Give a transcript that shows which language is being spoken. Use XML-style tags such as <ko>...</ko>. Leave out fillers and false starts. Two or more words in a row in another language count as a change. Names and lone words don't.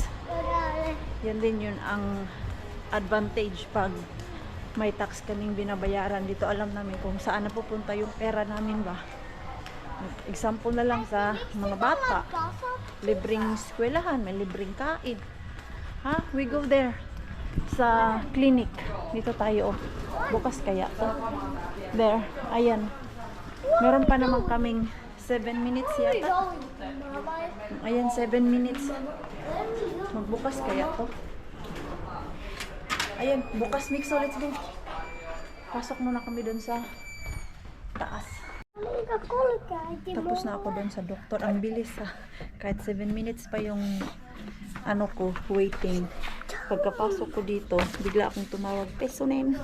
<tl>Yan din yun ang advantage pag may tax kaming binabayaran. Dito alam namin kung saan napupunta yung pera namin ba. Example na lang sa mga bata. Libreng eskwelahan, may libreng kain. Ha?</tl> <en>We go there sa clinic.</en> <tl>Dito tayo. Bukas kaya to. There. Ayan. Meron pa naman kaming 7 minutes yata. Ayan, 7 minutes. Magbukas kaya to. Ayan, bukas Mixo.</tl> <en>Let's go.</en> <tl>Pasok muna kami doon sa taas. Tapos na ako doon sa doktor. Ang bilis ha. Kahit 7 minutes pa yung ano ko, waiting. Pagkapasok ko dito, bigla akong tumawag. Pesonin.</tl>